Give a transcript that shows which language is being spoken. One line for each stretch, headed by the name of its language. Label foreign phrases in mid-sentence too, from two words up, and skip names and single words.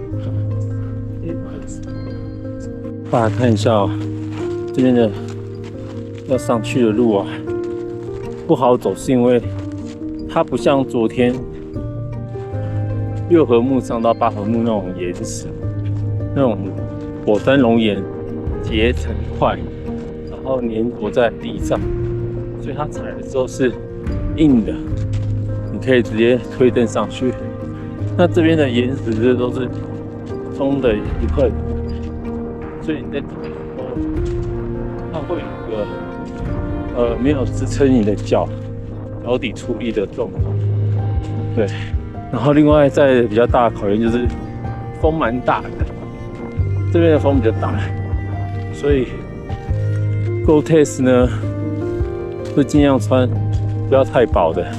Chinese: 大家看一下哦，這邊的要上去的路啊，不好走，是因為它不像昨天6合目上到8合目那種岩石，那種火山熔岩結成塊，然後粘着在地上，所以它踩的時候是硬的，你可以直接推蹬上去。那這邊的岩石这都是鬆的一塊。所以你在走的时候，它會有一個沒有支撐你的腳，腳底出力的狀況。對，然後另外在比較大的考驗就是風蠻大的，這邊的風比較大，所以 Gore-Tex 呢會盡量穿不要太薄的。